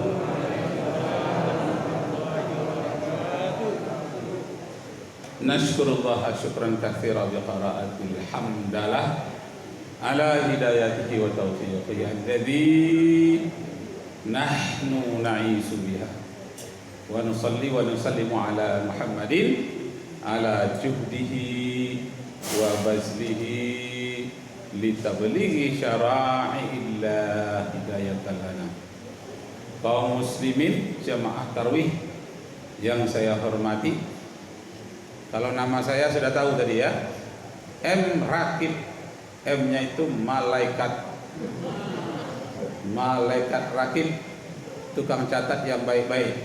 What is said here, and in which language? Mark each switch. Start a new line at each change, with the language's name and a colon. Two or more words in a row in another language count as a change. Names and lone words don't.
Arabic: نشكر الله شكرا كثيرا بقراءة الحمدلة على هدايته وتوفيقه الذي نحن نعيش بها ونصلي ونسلم على محمد على جهده وبذله لتبليغ شرائع الله هداية لنا.
Indonesian: Kaum muslimin jamaah tarawih yang saya hormati, kalau nama saya sudah tahu tadi ya, M Rakib, M-nya itu malaikat, malaikat rakib, tukang catat yang baik-baik.